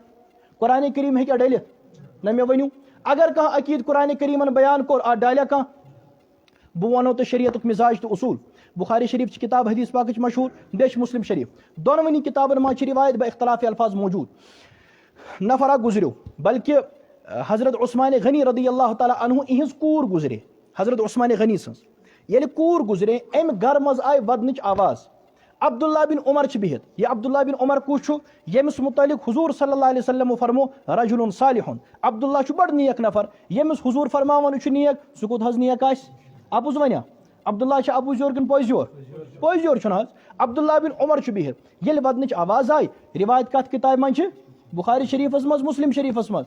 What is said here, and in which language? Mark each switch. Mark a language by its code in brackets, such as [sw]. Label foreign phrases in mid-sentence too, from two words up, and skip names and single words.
[ks] قرآن کریم ہیٚکیٛاہ ڈٔلِتھ؟ نہ مےٚ ؤنِو. اگر کانٛہہ عقیدٕ قرآن کریمن بیان کوٚر، اتھ ڈالیا کانٛہہ؟ بہٕ ونو تۄہہِ شریعتُک مزاج تہٕ اصوٗل. بخاری شریف چھ کتاب حدیث پاکٕچ مشہوٗر، بیٚیہِ چھِ مسلم شریف. دۄنوٕنی کتابن منٛز چھِ روایت باختلاف الفاظ موجوٗد. نفر اکھ گُزریو، بلکہ حضرت عثمان غنی [ar] رضی اللہ تعالیٰ عنہ [ks] اہنز کوٗر گُزرے، حضرت عثمان غنی سٕنٛز. ییٚلہِ کوٗر گُزرے، امہِ گرٕ منٛز آیہِ ودنٕچ آواز. عبداللہ بن عمر چھِ بِہِتھ. یہ عبداللہ بن عمر کُس چھُ؟ ییٚمِس متعلق حضور [ar] صلی اللہ علیہ وسلم [ks] فرمو [ar] رجل صالح. [ks] عبداللہ چھُ بڑٕ نیک نفر. ییٚمِس حضور فرماوان چھُ نیک، سُہ کوٚت حظ نیک آسہِ؟ اپُز ونیا؟ عبداللہ چھُ اپُز یور کِنہٕ پٔزۍ یور؟ پٔزۍ یور چھُنہٕ حظ. عبداللہ بن عمر چھُ بِہِتھ. ییٚلہِ ودنٕچ آواز آیہِ، روایت کتھ کتابہِ منٛز چھِ؟ بخاری شریفس منٛز، مسلم شریفس منٛز.